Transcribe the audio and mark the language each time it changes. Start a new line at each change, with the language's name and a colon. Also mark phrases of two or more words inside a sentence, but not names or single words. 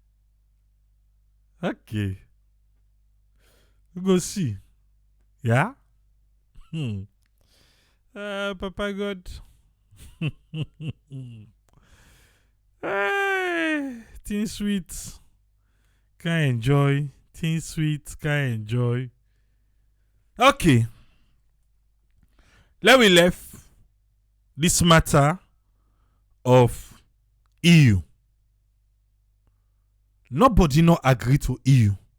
Nigerian Pidgin: Okay. We go see. Yeah? Papa God. Things sweet. Can enjoy. Things sweet. Can enjoy. Okay. Let me left this matter of EU. Nobody not agree to EU.